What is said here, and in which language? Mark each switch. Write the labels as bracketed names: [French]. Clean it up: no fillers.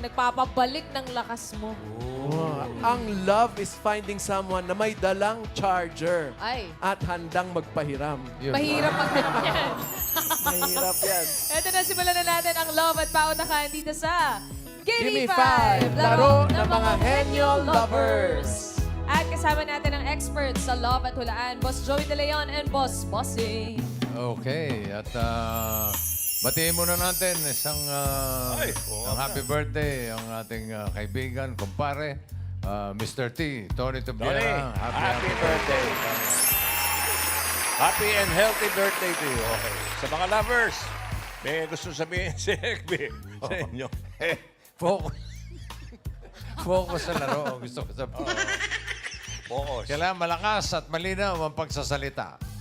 [Filipino] Nagpapabalik ng lakas mo. [English] Ang love is finding someone [Filipino] na may dalang [English] charger [Filipino] Ay, at handang magpahiram. mahirap magganyan. Mahirap yan. Ito na, simulan na natin ang love at pautakan dito sa [English] Gimme Gimme 5! [Filipino] Laro ng mga henyo lovers! At kasama natin ang experts sa love at hulaan, Boss Joey De Leon and Boss Bossing. Okay, at batiin muna natin isang ang [English] happy birthday [Filipino] ang ating kaibigan, kumpare, Mr. T, Tony Tony, Tubiera. [English] happy birthday. Happy and healthy birthday to you. Okay. [Filipino] Sa mga lovers, may gusto sabihin si Ekbi sa inyo. Focus. Focus sa laro. Gusto ko sabihin. Focus. Kailangan malakas at malinaw ang pagsasalita.